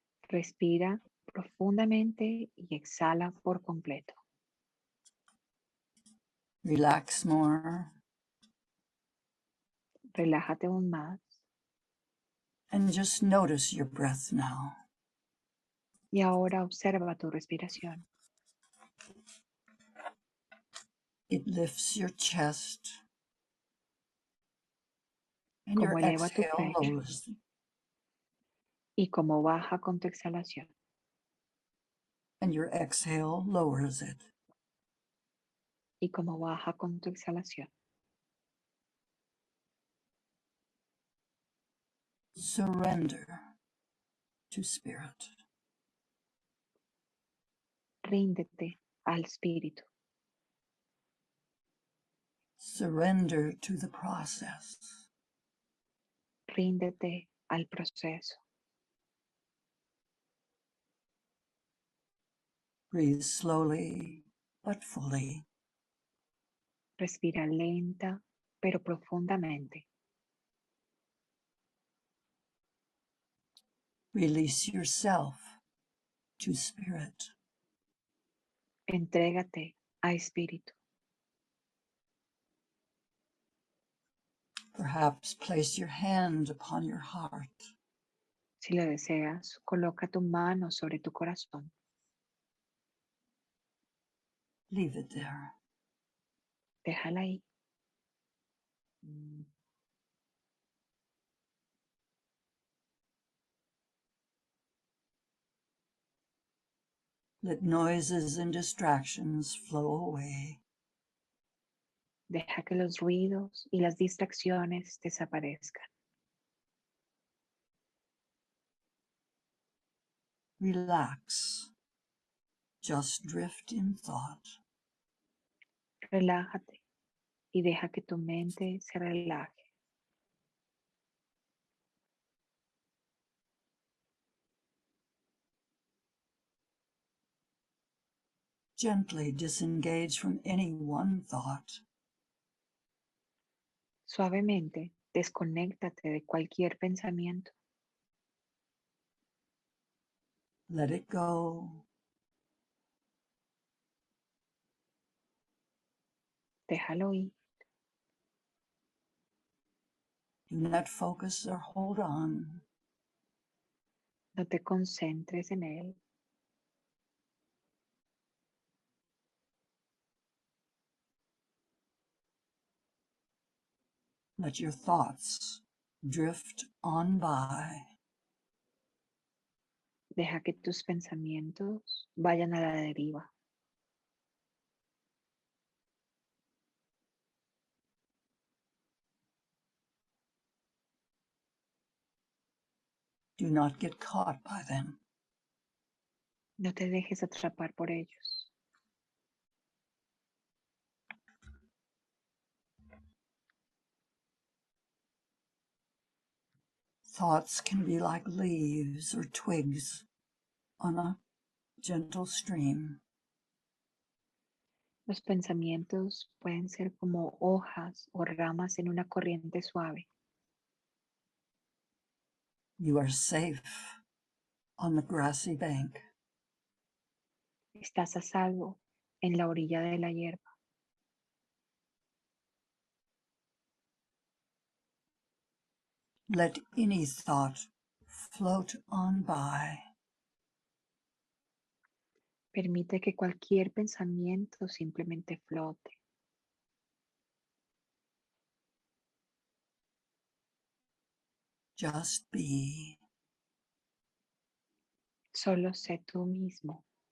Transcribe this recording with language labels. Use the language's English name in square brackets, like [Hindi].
[Spanish] Respira profundamente y exhala por completo. [English] Relax more [Spanish] Relájate aún más [English] and just notice your breath now. [Spanish] y ahora observa tu respiración. [English] It lifts your chest and your [Spanish] Cómo eleva tu [English] exhale [Spanish] pecho [English] lowers, [Spanish] y cómo baja con tu exhalación. [English] and your exhale lowers it. [Spanish] Y cómo baja con tu exhalación. [English] Surrender to spirit. [Spanish] Ríndete al espíritu. [English] Surrender to the process. [Spanish] Ríndete al proceso. [English] Breathe slowly but fully. [Spanish] Respira lenta pero profundamente. [English] Release yourself to spirit. [Spanish] Entrégate a espíritu. [English] Perhaps place your hand upon your heart. [Spanish] Si lo deseas, coloca tu mano sobre tu corazón. [English] Leave it there. [Spanish] Déjala ahí. [English] Let noises and distractions flow away. [Spanish] Deja que los ruidos y las distracciones desaparezcan. [English] Relax. Just drift in thought. [Spanish] Relájate y deja que tu mente se relaje. [English] Gently disengage from any one thought. [Spanish] Suavemente, desconéctate de cualquier pensamiento. [English] Let it go. [Spanish] Déjalo ir. [English] Do not focus or hold on. [Spanish] No te concentres en él. [English] Let your thoughts drift on by. [Spanish] Deja que tus pensamientos vayan a la deriva. [English] Do not get caught by them. [Spanish] No te dejes atrapar por ellos. [English] Thoughts can be like leaves or twigs on a gentle stream. [Spanish] Los pensamientos pueden ser como hojas o ramas en una corriente suave. [English] You are safe on the grassy bank. [Spanish] Estás a salvo en la orilla de la hierba. [English] Let any thought float on by. [Spanish] Permite que cualquier pensamiento simplemente flote. [English] Just be. [Spanish] Solo sé tú mismo.